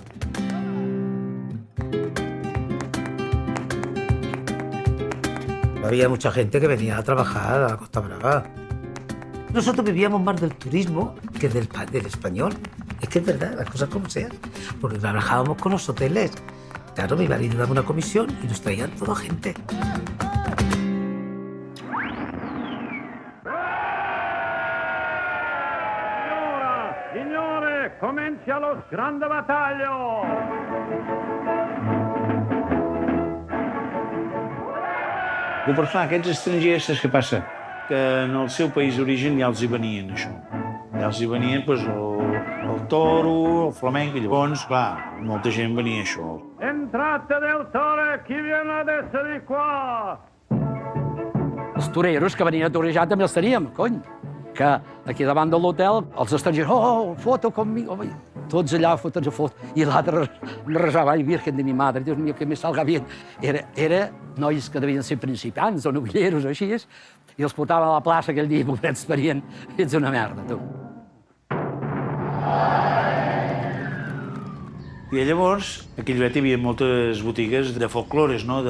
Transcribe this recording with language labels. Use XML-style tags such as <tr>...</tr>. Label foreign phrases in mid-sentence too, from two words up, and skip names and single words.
<es>Había mucha gente que venía a trabajar a la Costa Brava. Nosotros vivíamos más del turismo que del español. Es que es verdad, las cosas como sean. Porque trabajábamos con los hoteles. Claro, mi marido daba una comisión y nos traían toda gente.</es> <it>Signore, comincia lo grande battaglio!</it> <ca>Proporcionar aquests estrangers, saps què passa? Que en el seu país d'origen ja els hi venien això. Ja els hi venien pues, el toro, el flamenc, i llavors, clar, molta gent venia això.</ca> <it>Entrate del toro, qui viene adesso di qua?</it> <ca>Els toreros que venien a torejar també els teníem, cony. Que aquí davant de l'hotel, els estrangers, oh,</ca> <es>foto conmigo.</es> <ca>Tots allà, fotos a foto. I l'altre resava, ai,</ca> <es>virgen de mi madre, Dios mío, que me salga bien.</es> <ca>Era nois que devien ser principiants o novilleros o així, i els portaven a la plaça aquell dia, pobrets, farien, ets una merda, tu. I llavors, a Quillvet hi havia moltes botigues de folclores, no?</ca>